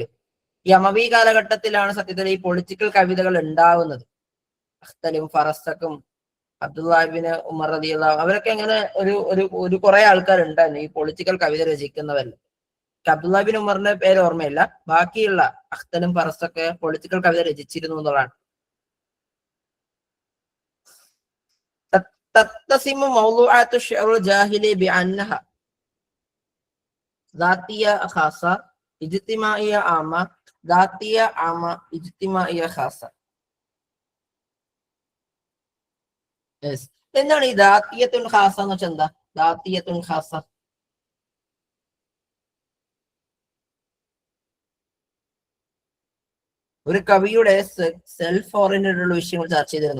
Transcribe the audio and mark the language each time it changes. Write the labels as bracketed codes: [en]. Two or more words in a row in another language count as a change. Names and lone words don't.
[ml] ഈ അമവി കാലഘട്ടത്തിലാണ് സത്യത്തിൽ ഈ പൊളിറ്റിക്കൽ കവിതകൾ ഉണ്ടാവുന്നത്. അഖ്തലും ഫറസ്തക്കും അബ്ദുല്ലാഹിബ്നു ഉമർ റളിയല്ലാഹു അവരൊക്കെ ഇങ്ങനെ ഒരു കുറെ ആൾക്കാരുണ്ടായിരുന്നു ഈ പൊളിറ്റിക്കൽ കവിത രചിക്കുന്നവരിൽ. അബ്ദുല്ലാഹിബ്നു ഉമറിന്റെ പേര് ഓർമ്മയില്ല, ബാക്കിയുള്ള അഖ്തലും ഫറസ്തൊക്കെ പൊളിറ്റിക്കൽ കവിത രചിച്ചിരുന്നു എന്നുള്ളതാണ്. [ar] تتسم موضوعات الشعر الجاهلي بأنها ذاتية خاصة اجتماعية عامة ذاتية عامة اجتماعية خاصة. [ml] എന്താണ് ഈ [ar] ذاتية الخاصة [ml] എന്ന് വെച്ചാൽ? എന്താ [ar] ذاتية الخاصة? [ml] ഒരു കവിയുടെ [en] self oriented [ml] ഉള്ള വിഷയങ്ങൾ ചർച്ച ചെയ്തിരുന്നു.